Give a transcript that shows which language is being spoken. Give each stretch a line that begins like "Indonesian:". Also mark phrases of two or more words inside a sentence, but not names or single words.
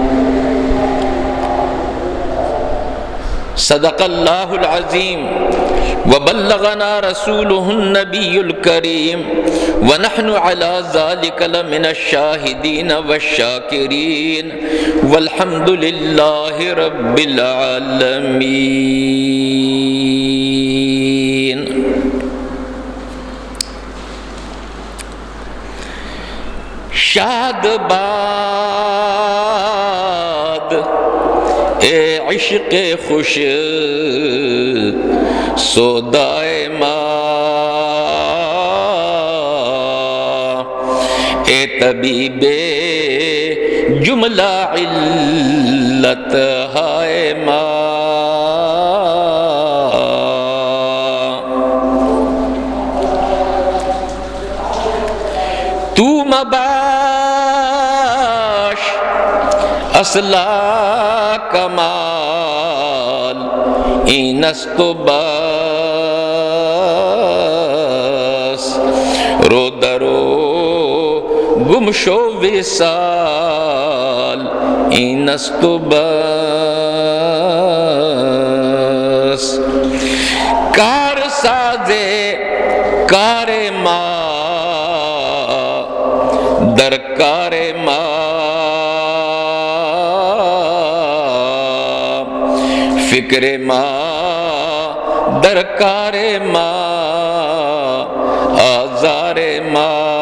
Arabic: صدق الله العظيم وبلغنا رسوله النبي الكريم ونحن على ذلك لمن الشاهدين والشاكرين والحمد لله رب العالمين شاد
Persian: باد اے عشق خوش سودائے ماں اے طبیب جملہ علت ہائے ماں تو مباش اصلا کمال اینست بس رو درو گم شو وصال اینست بس کار سازے کار ماں درکار ماں، فکر ماں درکار ماں، آزار ماں۔